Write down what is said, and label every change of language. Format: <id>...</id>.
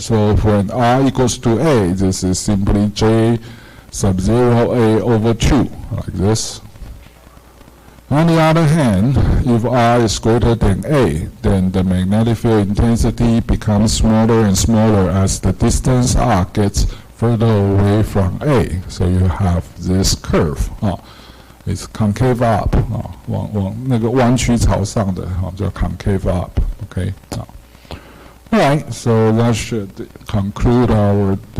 <en>So when R equals to A, this is simply J sub 0 A over 2, like this. On the other hand, if R is greater than A, then the magnetic field intensity becomes smaller and smaller as the distance R gets further away from A. So you have this curve. It's concave up.</en> <zh>那个弯曲朝上的叫 concave up.</zh> <en>Okay. All right. So that should conclude our discussion.</en>